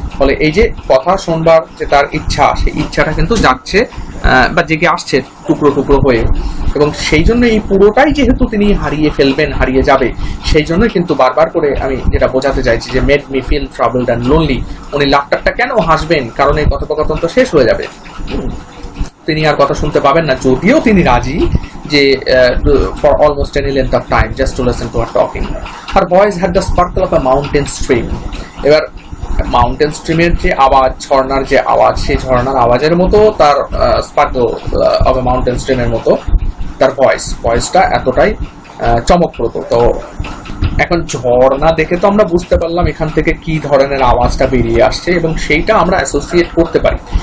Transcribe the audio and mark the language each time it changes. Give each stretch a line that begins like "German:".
Bangla: ফলে এই যে কথা শুনবার যে তার ইচ্ছা, সেই ইচ্ছাটা কিন্তু যাচ্ছে বা জেগে আসছে টুকরো টুকরো হয়ে, এবং সেই জন্য এই পুরোটাই যেহেতু তিনি হারিয়ে ফেলবেন, হারিয়ে যাবে, সেই জন্যই কিন্তু বারবার করে আমি যেটা বোঝাতে চাইছি যে
English: Made me feel troubled and lonely.
Bangla: উনি লাফটারটা কেন হাসবেন, কারণ এই কথোপকথন তো শেষ হয়ে যাবে, তিনি আর কথা শুনতে পাবেন না, যদিও তিনি রাজি যে
English: for almost any length of time just to listen to her talking. Her voice had the sparkle of a mountain stream.
Bangla: এবার মাউন্টেন স্ট্রিমের যে আওয়াজ, ঝর্ণার যে আওয়াজ, সেই ঝর্ণার আওয়াজের মতো তার
English: sparkle of a mountain স্ট্রিমের
Bangla: মতো তার ভয়েসটা এতটাই চমকপ্রদ। তো এখন ঝর্ণা দেখে তো আমরা বুঝতে পারলাম এখান থেকে কি ধরনের আওয়াজটা বেরিয়ে আসছে, এবং সেইটা আমরা অ্যাসোসিয়েট করতে পারি।